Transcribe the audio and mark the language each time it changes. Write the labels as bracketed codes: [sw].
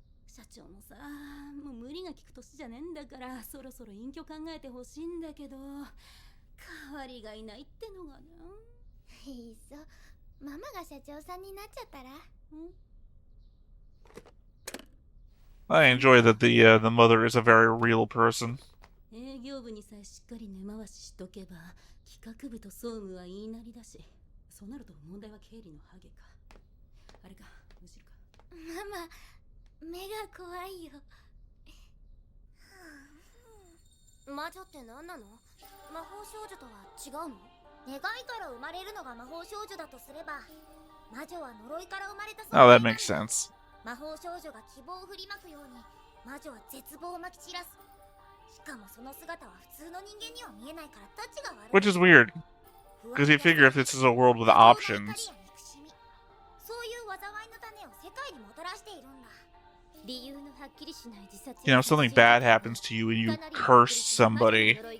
[ja] 社長もさ、もう無理が利く年じゃねえんだから、そろそろ隠居考えてほしいんだけど、代わりがいないってのがな。いっそ、ママが社長さんになっちゃったら。 [en] I enjoy that the mother is a very real person. [ja] 営業部にさえしっかり根回ししとけば、企画部と総務は言いなりだし、そうなると問題は経理のハゲか。あれか、むしろか。ママ、目が怖いよ。魔女って何なの？魔法少女とは違うの？願いから生まれるのが魔法少女だとすれば、魔女は呪いから生まれた。 [en] Oh, that makes sense. [ja] 魔法少女が希望を振りまくように、魔女は絶望をまき散らす。しかもその姿は普通の人間には見えないからタッチが悪い。 [en] Which is weird, because you figure if this is a world with options, [ja] そういう災いの種を世界にもたらしているんだ。理由のはっきりしない自殺。 [en] you know, something bad happens to you and you curse somebody.